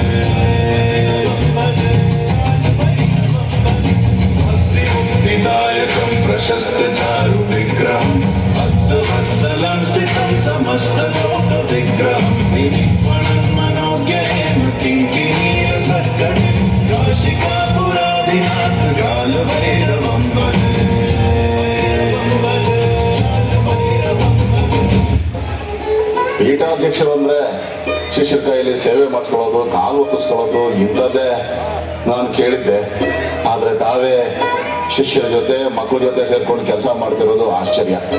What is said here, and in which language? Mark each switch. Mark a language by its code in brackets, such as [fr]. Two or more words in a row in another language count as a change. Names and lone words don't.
[sa] प्रशस्त चारु विग्रहं भक्तवत्सलं स्थितं समस्त लोक विग्रहं विनिर्मणं मनोज्ञेन किङ्किणीय सत्कटिं काशिकापुरादिनाथ काल भैरवं भजे. [kn] ಪೀಠಾಧ್ಯಕ್ಷರು ಅಂದ್ರೆ ಶಿಷ್ಯರ ಕೈಯಲ್ಲಿ ಸೇವೆ ಮಾಡಿಸ್ಕೊಳ್ಳೋದು, ಕಾಲು ಒತ್ತಿಸ್ಕೊಳ್ಳೋದು ಇಂಥದ್ದೇ ನಾನು ಕೇಳಿದ್ದೆ. ಆದ್ರೆ ತಾವೇ ಶಿಷ್ಯರ ಜೊತೆ ಮಕ್ಕಳ ಜೊತೆ ಸೇರ್ಕೊಂಡು ಕೆಲಸ ಮಾಡ್ತಿರೋದು ಆಶ್ಚರ್ಯ.